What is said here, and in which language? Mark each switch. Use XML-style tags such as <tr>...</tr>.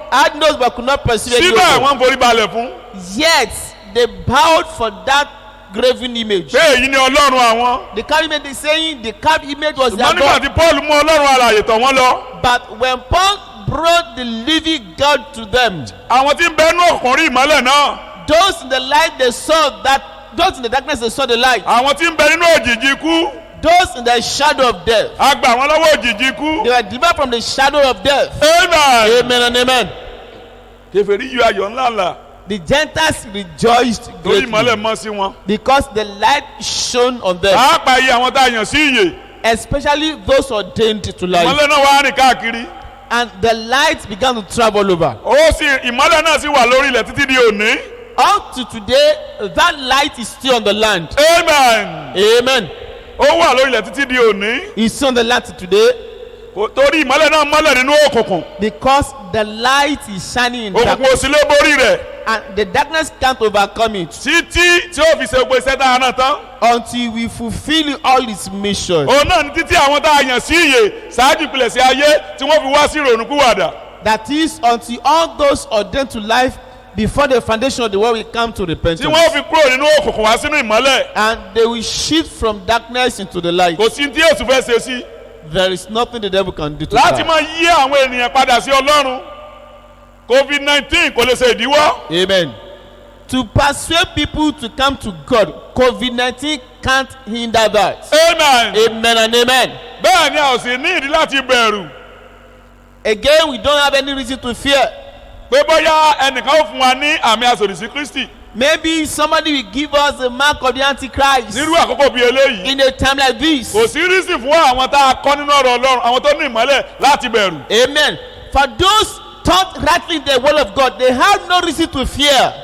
<en>had nose but could not perceive any</en> <yo>síbẹ̀</yo> <en>odor.</en> <yo>wọ́n ń forí balẹ̀ fún.</yo> <en>Yet they bowed for that graven image.</en> <yo>pé èyí ni Ọlọ́run àwọn.</yo> <en>The carved image, they saying the carved image was their</en> <yo>ṣùgbọ́n nígbà</yo> <en>God.</en> <yo>tí Paul mú Ọlọ́run alààyè tọ̀ wọ́n lọ.</yo> <en>But when Paul brought the living God to them,</en> <yo>àwọn tí ń bẹ nú òkùnkùn rí ìmọ́lẹ̀ náà.</yo> <en>those in the light they saw that, those in the darkness they saw the light.</en> <yo>àwọn tí ń bẹ nínú òjìji ikú.</yo> <en>Those in the shadow of death,</en> <yo>a gbà wọ́n lọ́wọ́ òjìji ikú.</yo> <en>they were delivered from the shadow of death.</en> <yo>amen.</yo> <en>Amen and amen.</en> <yo>kèfèrí yọ ayọ̀ ńlá ńlá</yo> <en>The Gentiles rejoiced</en> <yo>torí ìmọ́lẹ̀</yo> <en>greatly</en> <yo>mọ́ sí wọn.</yo> <en>because the light shone on them,</en> <yo>pàápàá iye àwọn tá a yàn sí ìyè.</yo> <en>especially those ordained to life.</en> <yo>ìmọ́lẹ̀ náà wá rìn káàkiri.</yo> <en>And the light began to travel over.</en> <yo>ìmọ́lẹ̀ náà sì wà lórí ilẹ̀ títí di òní.</yo> <en>Up to today, that light is still on the land.</en> <yo>amen.</yo> <en>Amen.</en> <yo>ó wà lórí ilẹ̀ títí di òní.</yo> <en>It's still on the land today</en> <yo>torí ìmọ́lẹ̀ náà mọ́lẹ̀ nínú òkùnkùn.</yo> <en>because the light is shining in</en> <yo>òkùnkùn</yo> <en>darkness,</en> <yo>ò sí lé borí rẹ̀.</yo> <en>and the darkness can't overcome it</en> <yo>títí tí ó fi ṣe gbé sẹ́tà náà tán.</yo> <en>until we fulfill all its mission.</en> <yo>òun náà ní títí àwọn tá a yàn sí ìyè ṣáájú ìpìlẹ̀ṣẹ̀ ayé tí wọ́n fi wá sí ìrònúpìwàdà.</yo> <en>That is, until all those ordained to life before the foundation of the world will come to</en> <yo>tí</yo> <en>repentance,</en> <yo>wọ́n fi kúrò nínú òkùnkùn wá sínú ìmọ́lẹ̀.</yo> <en>and they will shift from darkness into the light.</en> <yo>kò sí tí Èṣù fẹ́ ṣe sí.</yo> <en>There is nothing the devil can do to</en> <yo>láti</yo> <en>that.</en> <yo>máa yí àwọn ènìyàn padà sí Ọlọ́run. COVID-19 kò lè ṣe ìdíwọ́.</yo> <en>Amen. To persuade people to come to God, COVID-19 can't hinder that. Amen. Amen and amen.</en> <yo>Bẹ́ẹ̀ ni a ò sì ní ìdí láti bẹ̀rù</yo> <en>Again, we don't have any reason to fear.</en> <yo>pé bóyá ẹnìkan ó fún wa ní àmì asòdìsí Kristi</yo> <en>Maybe somebody will give us the mark of the Antichrist</en> <yo>nírú àkókò bíi eléyìí.</yo> <en>in a time like this.</en> <yo>Kò sí rísì fún àwọn tá a kọ́ nínú ọ̀rọ̀ Ọlọ́run, àwọn tó ní ìmọ́lẹ̀ láti bẹ̀rù.</yo> <en>Amen. For those taught rightly the word of God, they have no reason to fear.</en>